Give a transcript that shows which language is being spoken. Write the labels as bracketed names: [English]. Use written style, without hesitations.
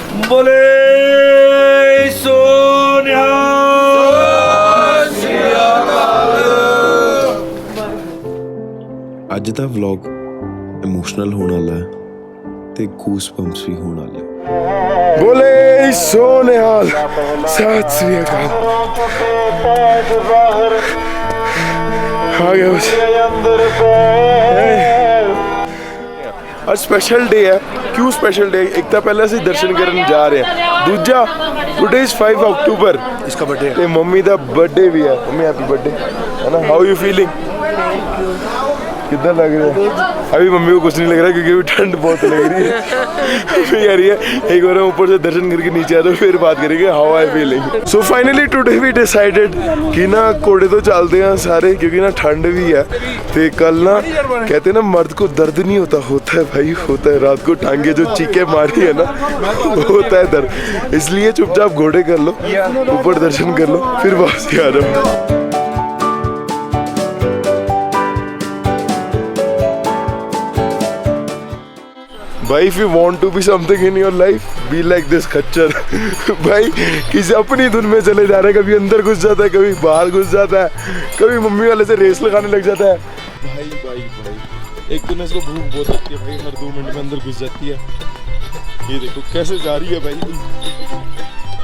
[Punjabi] बोले सोनिया ਅੱਜ ਦਾ vlog emotional ਹੋਣ ਵਾਲਾ ਹੈ ਤੇ ਗੂਸ ਬੰਪਸ ਵੀ ਹੋਣ ਵਾਲੇ। बोले सोनिहाल, सत श्री अकाल। [Hindi] आ गया बस। आज स्पेशल डे है। क्यों स्पेशल डे? एक तो पहले [Punjabi] ਅਸੀਂ ਦਰਸ਼ਨ ਕਰਨ ਜਾ ਰਹੇ ਹਾਂ, ਦੂਜਾ [English] today is 5 October, [Hindi] इसका बर्थडे [Punjabi] ਤੇ ਮੰਮੀ ਦਾ [Hindi] बर्थडे भी है। मम्मी हैप्पी बर्थडे है ना। [English] How you feeling? [Hindi] कितना लग रहा है? अभी मम्मी को कुछ नहीं लग रहा क्योंकि अभी ठंड बहुत लग रही है। मम्मी कह रही है एक बार हम ऊपर से दर्शन करके नीचे आ जाओ फिर बात करेंगे [English] How I feeling. So finally today we decided [Hindi] कि ना घोड़े तो चलते हैं सारे क्योंकि ना ठंड भी है। तो कल ना कहते हैं ना मर्द को दर्द नहीं होता, होता है भाई, होता है। रात को टांगे जो चीखे मारी है ना होता है दर्द, इसलिए चुपचाप घोड़े कर लो, ऊपर दर्शन कर लो, फिर वापसी आ जाओ। [English] भाई if you want to be something in your life, be like this खच्चर। [Hindi] भाई किसी अपनी धुन में चले जा रहे हैं, कभी अंदर घुस जाता है, कभी बाहर घुस जाता है, कभी मम्मी वाले से रेस लगाने लग जाता है। भाई भाई भाई एक तो ना इसको भूख बहुत लगती है भाई, हर 2 मिनट में अंदर घुस जाती है। ये देखो कैसे जा रही है भाई।